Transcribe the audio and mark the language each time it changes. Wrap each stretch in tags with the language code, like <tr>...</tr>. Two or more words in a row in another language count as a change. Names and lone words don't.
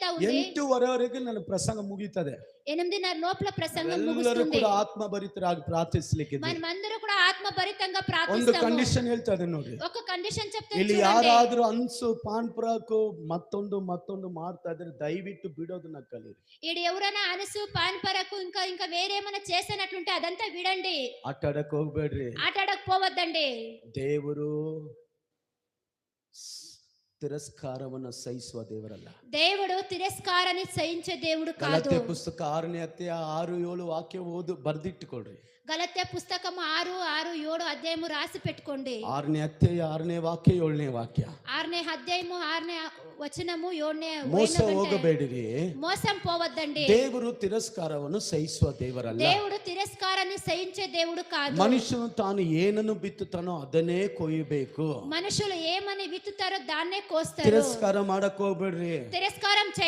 <te>ఉంది.</te> <kn>8:30 ನನ್ನ ಪ್ರಸಂಗ ಮುಗೀತದೆ.</kn> <te>8:30 లోపల ప్రసంగం</te> <kn>ಎಲ್ಲರೂ</kn> <te>ముగుస్తుంది.</te> <kn>ಕೂಡ ಆತ್ಮಭರಿತರಾಗಿ ಪ್ರಾರ್ಥಿಸಲಿಕ್ಕಿದೆ.</kn> <te>మనమందరూ కూడా ఆత్మభరితంగా</te> <kn>ಒಂದು</kn> <te>ప్రార్థిస్తాము.</te> <kn>ಕಂಡೀಷನ್ ಹೇಳ್ತಾರೆ ನೋಡಿ,</kn> <te>ఒక కండిషన్ చెప్తాను</te> <kn>ಇಲ್ಲಿ</kn> <te>చూడండి.</te> <kn>ಯಾರಾದ್ರೂ ಅನ್ಸು ಪಾನ್ ಪರಾಕು ಮತ್ತೊಂದು ಮಾಡ್ತಾ ಇದ್ರೆ ದಯವಿಟ್ಟು ಬಿಡೋದನ್ನ ಕಲೀರಿ.</kn> <te>ఈడు ఎవరైనా అనసు పాన్ పరకు ఇంకా వేరేమైనా చేసినట్లుంటే అదంతా విడండి.</te> <kn>ಆಟಾಡಕ್ ಹೋಗ್ಬೇಡ್ರಿ.</kn> <te>ఆటాడకు పోవద్దండి.</te> <kn>ದೇವರು ತಿರಸ್ಕಾರವನ್ನ ಸಹಿಸುವ ದೇವರಲ್ಲ.</kn> <te>దేవుడు తిరస్కారాన్ని సహించే దేవుడు కాదు.</te> <kn>ಗಲಾತ್ಯ ಪುಸ್ತಕ 6ನೇ ಅಧ್ಯಾಯ 6-7 ವಾಕ್ಯ ಬರ್ದಿಟ್ಟುಕೊಳ್ರಿ.</kn> <te>గలత్య పుస్తకం 6:6-7 అధ్యాయము రాసి పెట్టుకోండి.</te> <kn>6ನೇ ಅಧ್ಯಾಯ 6ನೇ ವಾಕ್ಯ 7ನೇ ವಾಕ್ಯ.</kn> <te>6ನೇ అధ్యాయము 6ನೇ వచనము 7ನೇ</te> <kn>ಮೋಸ ಹೋಗಬೇಡಿರಿ.</kn> <te>మోసం పోవద్దండి.</te> <kn>ದೇವರು ತಿರಸ್ಕಾರವನ್ನು ಸಹಿಸುವ ದೇವರಲ್ಲ.</kn> <te>దేవుడు తిరస్కారాన్ని సహించే దేవుడు కాదు.</te> <kn>ಮನುಷ್ಯನು ತಾನು ಏನನ್ನು ಬಿತ್ತುತ್ತಾನೋ ಅದನ್ನೇ ಕೊಯ್ಯಬೇಕು.</kn> <te>మనుషులు ఏమని విత్తుతారో దాన్నే కోస్తారు.</te> <kn>ತಿರಸ್ಕಾರ ಮಾಡಕ್ ಹೋಗ್ಬೇಡ್ರಿ.</kn> <te>తిరస్కారం</te>